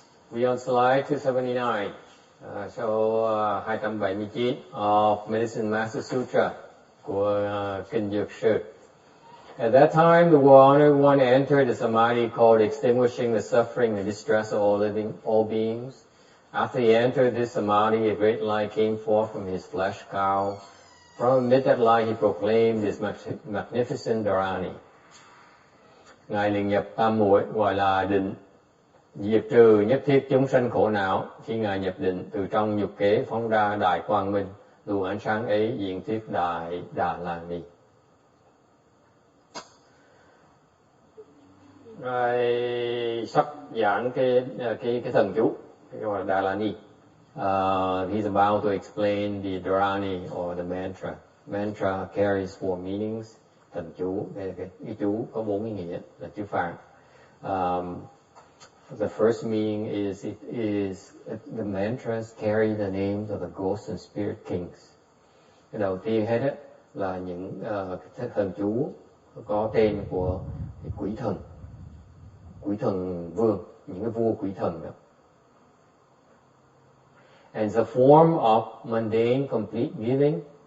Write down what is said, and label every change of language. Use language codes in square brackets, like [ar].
[en] We on slide 279, [vi] số 279 [en] of Medicine Master Sutra [vi] của Kinh Dược Sư. [en] At that time, the Honored One entered the samadhi called extinguishing the suffering and distress of all beings. After he entered this samadhi, a great light came forth from his flesh cow. From amid that light, he proclaimed his magnificent dharani. [vi] Ngài liền nhập tam muội gọi là định, diệt trừ nhất thiết chúng sanh khổ não. Khi Ngài nhập định, từ trong nhục kế phóng ra đại quang minh, luồng ánh sáng ấy diện thuyết đại Đà La Ni. Ngài sắp giảng cái thần chú gọi là Đà La Ni. [en] He's about to explain the dharani or the mantra. Mantra carries 4 meanings. [vi] Thần chú, cái chú có 4 ý nghĩa là chữ Phạn. [en] The first meaning is the mantras carry the names of the ghosts and spirit kings. [vi] Cái đầu tiên hết á là những thần chú có tên của quỷ thần vương, những cái vua quỷ thần đó. [en] And the form of mundane complete giving.